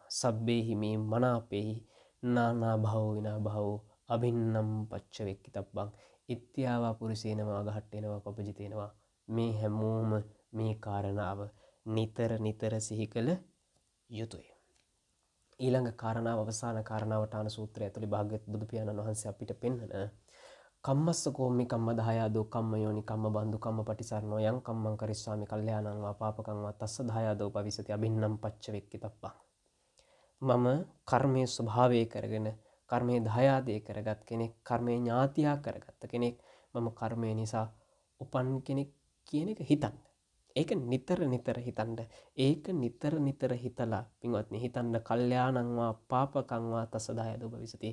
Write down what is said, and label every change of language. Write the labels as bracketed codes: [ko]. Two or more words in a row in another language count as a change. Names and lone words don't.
[pi] සබ්බේහි මේ මනාපේහි නානා භවෝ විනා භවෝ අභින්නම් පච්ච වෙක්කිතබ්බං ඉත්‍යාවා පුරුෂේනවා ගහට්ටේනවා පපජිතේනවා. [si] මේ හැමෝම මේ කාරණාව නිතර සිහි කළ යුතුය. ඊළඟ කාරණාව අවසාන කාරණාවට ආන සූත්‍රය ඇතුළේ භාග්‍යවත් බුදු පියාණන් වහන්සේ අපිට පෙන්වන [pi] කම්මස්ස කෝමි කම්ම දහයාදෝ කම්ම යෝනි කම්ම බන්දු කම්ම පටිසරණෝ යං කම්මං කරිස්සාමි කල්යාණං වා පාපකං වා තස්ස දහයාදෝ පවිසති අභින්නම් පච්ච වෙක්කිතබ්බං. [si] මම කර්මයේ ස්වභාවය කරගෙන කර්මයේ දහයාදේ කරගත් කෙනෙක්, කර්මයේ ඥාතියා කරගත්ත කෙනෙක්, මම කර්මය නිසා උපන් කෙනෙක් කියන එක හිතන්න. ඒක නිතර හිතන්න. ඒක නිතර හිතලා පින්වත්නි හිතන්න [pi] කල්යාණං වා පාපකං වා තස්ස දහයාදෝ පවිසති.